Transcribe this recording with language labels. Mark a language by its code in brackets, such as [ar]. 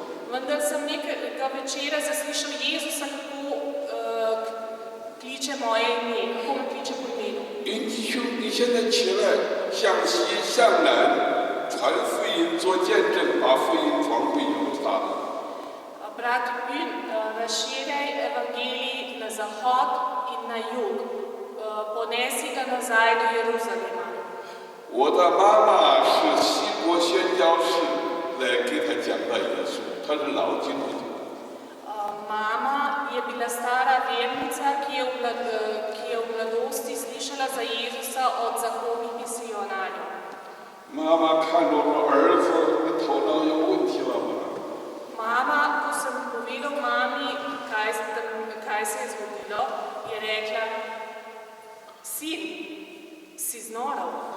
[sl] Vendar sem nekega večera zaslišal Jezusa, kako kliče moje ime, kako me kliče po imenu. [zh] 云弟兄，你现在起来，向西向南传福音，做见证，把福音传回耶路撒冷。 [sl] Brat Bin, razširjaj evangelij na zahod in na jug. Ponesi ga nazaj do Jeruzalema. [zh] 我的妈妈是西国宣教士来给他讲的耶稣，她是老基督徒。 [sl] Mama je bila stara vernica, ki je v mladosti slišala za Jezusa od zahodnih misionarjev. [zh] 妈妈看着我儿子的头脑有问题了吗？ [sl] Mama, ko sem povedal mami, kaj se je zgodilo, je rekla: Sin, si znoral.